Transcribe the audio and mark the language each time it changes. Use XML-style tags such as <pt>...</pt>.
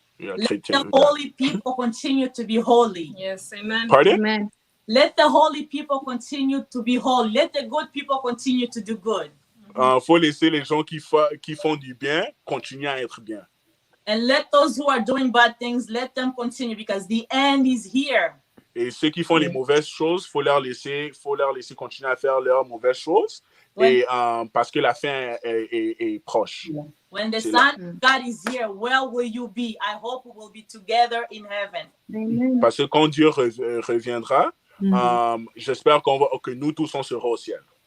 <en>Let the holy people continue to be holy. Yes, amen. Pardon? Amen. Let the holy people continue to be holy. Let the good people continue to do good.</en> <fr>Faut laisser les gens qui font du bien continuer à être bien.</fr> <en>And let those who are doing bad things, let them continue because the end is here.</en> <fr>Et ceux qui font les mauvaises choses, faut leur laisser continuer à faire leurs mauvaises choses. Et parce que la fin est proche.</fr> <en>When the Son of God is here, where will you be? I hope we will be together in heaven. Amen.</en> <fr>Parce que quand Dieu reviendra, j'espère que nous tous on sera au ciel.</fr>